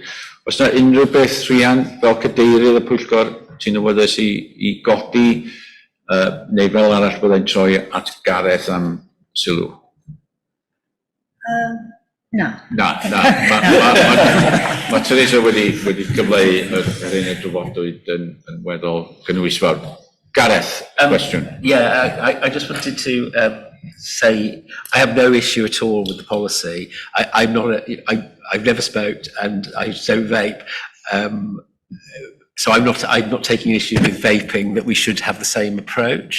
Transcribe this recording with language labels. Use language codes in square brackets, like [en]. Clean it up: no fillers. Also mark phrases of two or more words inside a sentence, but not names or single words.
[cy] Os yna unrhyw beth rhian fel cadeirydd y pwyllgor, ti'n awyddus i godi, neu fel arall byddai'n troi at Gareth am sylw? Na. Mae Teresa wedi gyfleu yr hyn y drafodwyd yn weddol gynwysfawr. Gareth, [en] question. Yeah, I just wanted to say I have no issue at all with the policy. I've never smoked and I don't vape. So I'm not taking issue with vaping, that we should have the same approach.